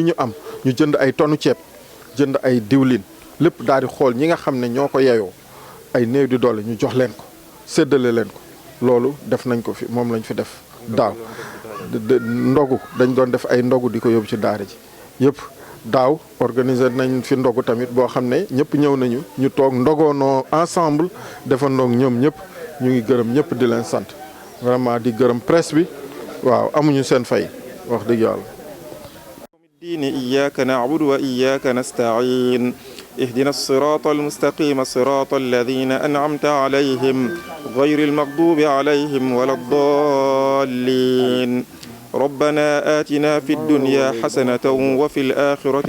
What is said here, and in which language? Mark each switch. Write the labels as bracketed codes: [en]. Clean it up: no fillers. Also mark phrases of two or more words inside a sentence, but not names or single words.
[wo] ñu am ñu jënd ay tonu ceeb jënd ay diwlin lépp daal di xool ñi nga xam ne ñoo ko yeyoo ay néew di doole ñu jox leen ko séddale leen ko loolu def nañ ko fi moom lañ fi def daaw ndogu dañ doon def ay ndogu di ko yóbbu ci daara ji yëpp daaw organiser nañ fi ndogu tamit boo xam ne ñëpp ñëw nañu ñu toog ndogoonoo ensemble defandoog ñoom ñëpp ñu ngi gërëm ñëpp di leen sant vraiment di gërëm presse bi waaw amuñu seen fay wax dëgg yàlla. [ar] الدين إياك نعبد وإياك نستعين اهدنا الصراط المستقيم صراط الذين أنعمت عليهم غير المغضوب عليهم ولا الضالين ربنا آتنا في الدنيا حسنة وفي الآخرة